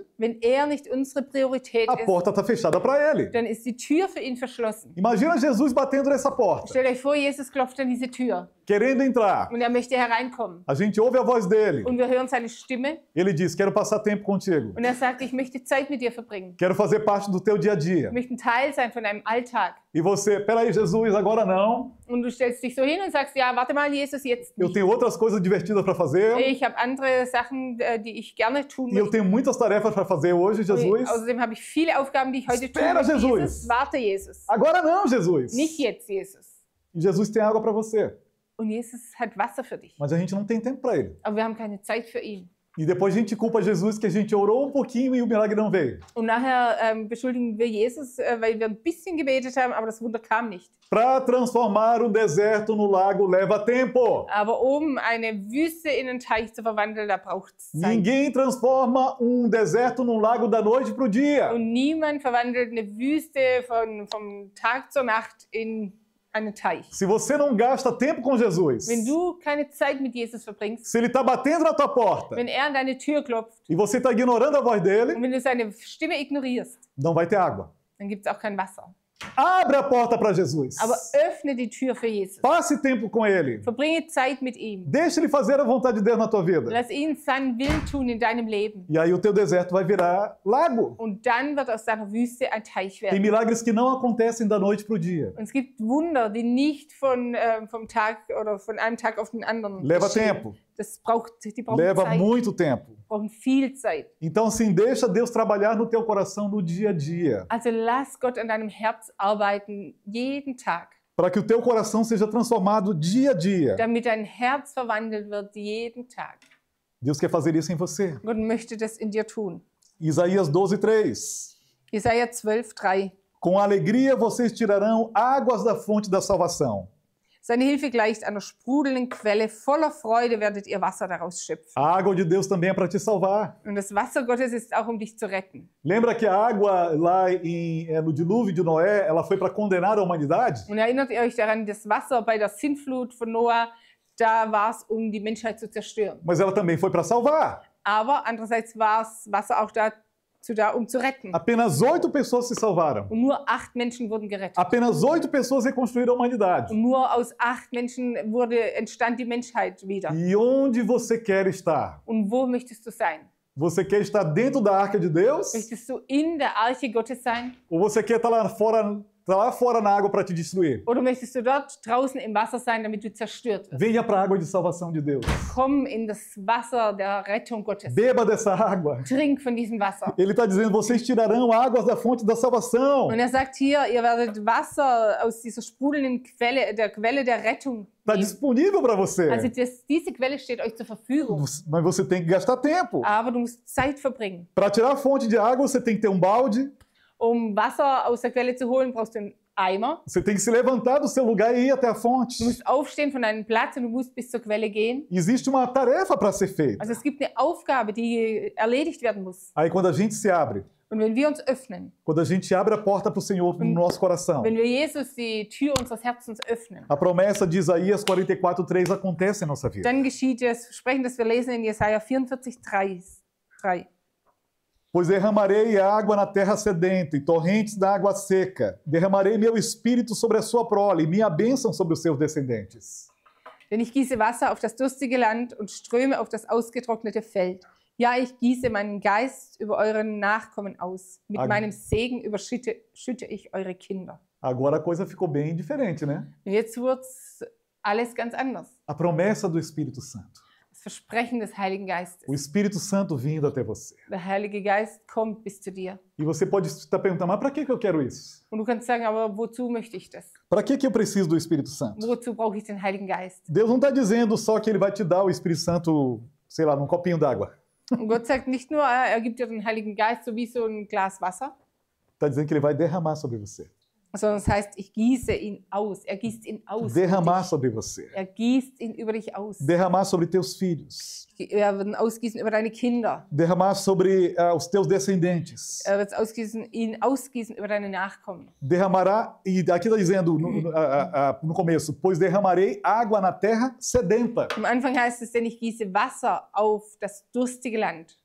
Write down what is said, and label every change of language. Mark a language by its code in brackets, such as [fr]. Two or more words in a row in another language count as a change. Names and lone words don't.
[de] Wenn er nicht unsere Priorität [pt] a [de] ist, [pt] porta está fechada para Ele. [de] dann ist die Tür für ihn verschlossen. [pt] Imagina Jesus batendo nessa porta, [de] Stellt euch vor, Jesus klopft an diese Tür [pt] querendo entrar. [de] und er möchte hereinkommen. [pt] A gente ouve a voz dele. [de] Und wir hören seine Stimme [pt] Ele diz, quero passar tempo contigo. [de] und er sagt, ich möchte Zeit mit dir verbringen. [pt] Quero fazer parte do teu dia a dia. [de] Ich möchte ein Teil sein von deinem Alltag. [pt] E você, peraí, Jesus, agora não. [de] Und du stellst dich so hin und sagst, ja, warte mal, Jesus, jetzt [pt] Eu [de] nicht. [pt] tenho outras coisas divertidas para fazer. [de] Ich habe andere Sachen, die ich gerne tun [pt] E eu [de] möchte. [pt] tenho muitas tarefas para fazer hoje, Jesus. [de] Außerdem habe ich viele Aufgaben, die ich heute tun [pt] Espera, [de] möchte. [pt] Jesus. [de] Jesus, warte, Jesus. [pt] Agora não, Jesus. [de] Nicht jetzt, Jesus. [pt] E Jesus tem água para você. [de] Und Jesus hat Wasser für dich. [pt] Mas a gente não tem tempo para ele. [de] Aber wir haben keine Zeit für ihn. [pt] E depois a gente culpa Jesus que a gente orou um pouquinho e o milagre não veio. [de] Und nachher beschuldigen wir Jesus, weil wir ein bisschen gebetet haben, aber das Wunder kam nicht. [pt] Para transformar o deserto no lago leva tempo. [de] Aber um eine Wüste in einen Teich zu verwandeln, da braucht es Zeit. [pt] Ninguém transforma um deserto num lago da noite para o dia. [de] Und niemand verwandelt eine Wüste vom Tag zur Nacht in einen Teich. [pt] Se você não gasta tempo com Jesus, [de] Wenn du keine Zeit mit Jesus verbringst, [pt] se ele está batendo na tua porta [de] wenn er an deine Tür klopft [pt] e você está ignorando a voz dele, [de] und wenn du seine Stimme ignorierst, [pt] não vai ter água. [de] dann gibt es auch kein Wasser. [pt] Abre a porta para Jesus. [de] Aber öffne die Tür für Jesus. [pt] Passe tempo com ele. [de] Verbringe Zeit mit ihm. [pt] Deixa ele fazer a vontade de Deus na tua vida. [de] Lass ihn seinen Willen tun in deinem Leben. [pt] E aí o teu deserto vai virar lago. [de] Und dann wird aus deiner Wüste ein Teich [pt] Tem [de] werden. [pt] milagres que não acontecem da noite para o dia. [de] Und es gibt Wunder, die nicht vom Tag oder von einem Tag auf den anderen [pt] Leva [de] geschehen. [pt] tempo. [de] Die brauchen [pt] Leva [de] Zeit, [pt] muito tempo. [de] brauchen viel Zeit. [pt] Então, assim, deixa Deus trabalhar no teu coração no dia a dia. [de] Also lass Gott an deinem Herz arbeiten, jeden Tag, [pt] Para que o teu coração seja transformado dia a dia. [de] damit dein Herz verwandelt wird, jeden Tag. [pt] Deus quer fazer isso em você. [de] Gott möchte das in dir tun. [pt] Isaías 12:3. [de] Jesaja 12,3. [pt] Com alegria vocês tirarão águas da fonte da salvação. [de] Seine Hilfe gleicht einer sprudelnden Quelle. Voller Freude werdet ihr Wasser daraus schöpfen. [pt] A água de Deus também é para te salvar. [de] Und das Wasser Gottes ist auch, um dich zu retten. [pt] Lembra que a água lá no dilúvio de Noé, ela foi para condenar a humanidade? [de] Und erinnert ihr euch daran, das Wasser bei der Sintflut von Noah, da war es, um die Menschheit zu zerstören. [pt] Mas ela também foi para salvar. [de] Aber andererseits war das Wasser auch dazu da, um zu retten. [pt] Apenas 8 pessoas se salvaram. [de] Und nur 8 Menschen wurden gerettet. [pt] Apenas 8 pessoas reconstruíram a humanidade. [de] Und nur aus 8 Menschen entstand die Menschheit wieder. [pt] E onde você quer estar? [de] Und wo möchtest du sein? [pt] Você quer estar dentro da arca de Deus? [de] Möchtest du in der Arche Gottes sein? [pt] Ou você quer estar lá fora Está lá fora na água para te destruir. [de] Oder möchtest du dort draußen im Wasser sein, damit du zerstört wirst? [pt] Venha para a água de salvação de Deus. [de] Komm in das Wasser der Rettung Gottes. [pt] Beba dessa água. [de] Trink von diesem Wasser. [pt] Ele está dizendo, vocês tirarão águas da fonte da salvação. [de] Und sagt hier, ihr werdet Wasser aus dieser sprudelnden Quelle der Rettung [pt] Está [de] nehmen. [pt] disponível para você. [de] Also diese Quelle steht euch zur Verfügung. [pt] Mas você tem que gastar tempo. [de] Aber du musst Zeit verbringen. [pt] Para tirar a fonte de água, você tem que ter um balde. [de] Um Wasser aus der Quelle zu holen, brauchst du einen Eimer. [pt] Você tem que se levantar do seu lugar e ir até a fonte. [de] Du musst aufstehen von deinem Platz und du musst bis zur Quelle gehen. [pt] Existe uma tarefa para ser feita. [de] Also es gibt eine Aufgabe, die erledigt werden muss. [pt] Aí quando a gente se abre, [de] Und wenn wir uns öffnen, [pt] quando a gente abre a porta para o Senhor no nosso coração, [de] wenn wir Jesus die Tür unseres Herzens öffnen, [pt] a promessa de Isaías 44:3 acontece em nossa vida. [de] dann geschieht das Versprechen, das wir lesen in Jesaja 44,3. [pt] Pois derramarei água na terra sedenta e torrentes da água seca. Derramarei meu espírito sobre a sua prole e minha bênção sobre os seus descendentes. [de] Denn ich gieße Wasser auf das durstige Land und Ströme auf das ausgetrocknete Feld. Ja, ich gieße meinen Geist über euren Nachkommen aus. Mit meinem Segen schütte ich eure Kinder. [pt] Agora a coisa ficou bem diferente, né? [de] Und jetzt wird's alles ganz anders. [pt] A promessa do Espírito Santo. [de] Das Versprechen des Heiligen Geistes. [pt] O Espírito Santo vindo até você. [de] Der Heilige Geist kommt bis zu dir. [pt] E você pode estar perguntando, mas para que eu quero isso? [de] Und du kannst sagen, aber wozu möchte ich das? [pt] Para que eu preciso do Espírito Santo? [de] Wozu brauche ich den Heiligen Geist? [pt] Deus não está dizendo só que Ele vai te dar o Espírito Santo, sei lá, num copinho d'água. [de] Und Gott sagt nicht nur, er gibt dir den Heiligen Geist so wie so ein Glas Wasser, [pt] Está dizendo que Ele vai derramar sobre você. [de] sondern es heißt, ich gieße ihn aus. Er gießt ihn aus. über [pt] Derramar [de] dich. [pt] sobre você. [de] Er gießt ihn über dich aus. [pt] Derramar sobre teus filhos. [de] Er wird ihn ausgießen über deine Kinder. [pt] Derramar sobre os teus descendentes. [de] Er wird ihn ausgießen über deine Nachkommen. [pt] Derramará, e aqui está dizendo no começo, pois derramarei água na terra sedenta. [de] Am Anfang heißt es, denn ich gieße Wasser auf das durstige Land.